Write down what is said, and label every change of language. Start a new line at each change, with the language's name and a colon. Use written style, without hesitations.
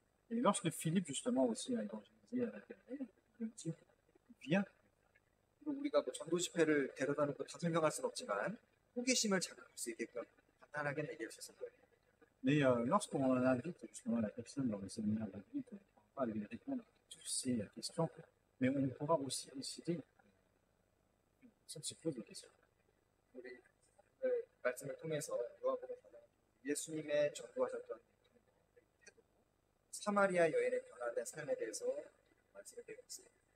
French: Et lorsque Philippe, justement, aussi a évangélisé avec elle, il a dit, viens.
Korean: 우리가 뭐 전도 집회를 데려다 놓고 다 설명할 수는 없지만 호기심을 자극할 수 있게끔 간단하게 얘기할 수 있을 거예요.
French: Mais lorsqu'on invite justement la personne dans le séminaire d'adulte, on ne pourra pas lui répondre à toutes ces questions, mais on pourra aussi décider que la personne se pose des questions.
Korean: 우리 오늘 말씀을 통해서 요한복음 4장 예수님의 전도하셨던 태도, 사마리아 여인의 변화된 삶에 대해서 말씀을 드리고 있습니다.